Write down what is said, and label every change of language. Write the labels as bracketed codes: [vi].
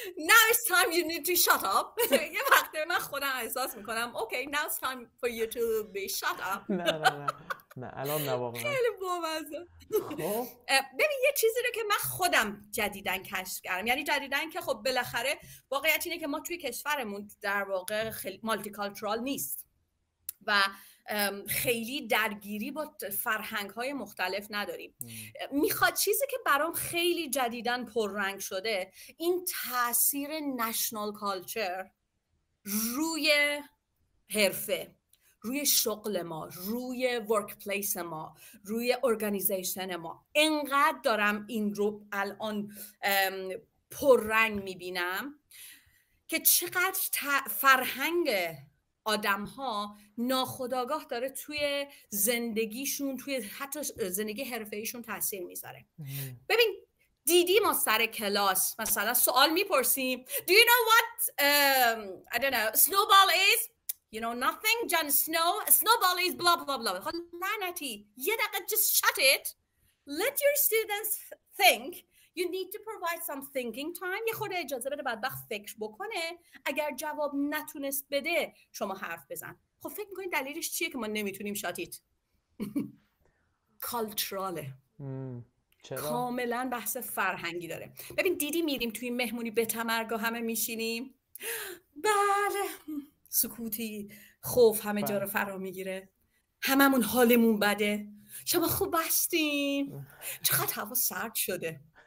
[en] Now it's time you need to shut up. [fa] یه وقتی من خودم احساس میکنم [en] okay now it's time for you to be shut up. [fa] نه الان نه واقعا. خیلی بامزه. ببین یه چیزی رو که من خودم جدیدن کشف کردم، یعنی جدیدن که خب بالاخره واقعیت اینه که ما توی کشورمون در واقع خیلی مالتی کالچورال نیست و خیلی درگیری با فرهنگ‌های مختلف نداریم. میخواد چیزی که برام خیلی جدیداً پررنگ شده، این تاثیر نشنال کالچر روی حرفه، روی شغل ما، روی ورک پلیس ما، روی ارگانیزیشن ما. انقدر دارم این رو الان پررنگ میبینم که چقدر فرهنگ آدم ها ناخودآگاه داره توی زندگیشون، توی حتی زندگی حرفه‌ایشون تاثیر میذاره. ببین دیدی ما سر کلاس مثلا سوال میپرسیم [en] Do you know what I don't know snowball is? You know nothing. John Snow. A snowball is blah blah blah. [fa] خب لعنتی یه دقیقه [en] just shut it. Let your students think. You need to provide some thinking time. [fa] یه خورده اجازه بده بدبخت فکر بکنه. اگر جواب نتونست بده شما حرف بزن. خب فکر میکنید دلیلش چیه که ما نمیتونیم شاتیت؟ کالچراله. چرا؟ کاملا بحث فرهنگی داره. ببین دیدی میریم توی مهمونی به تمرگاه همه میشینیم، بله، سکوتی، خوف همه جا رو فرا میگیره، هممون حالمون بده، شما خوب هستین، چقدر هوا سرد شده.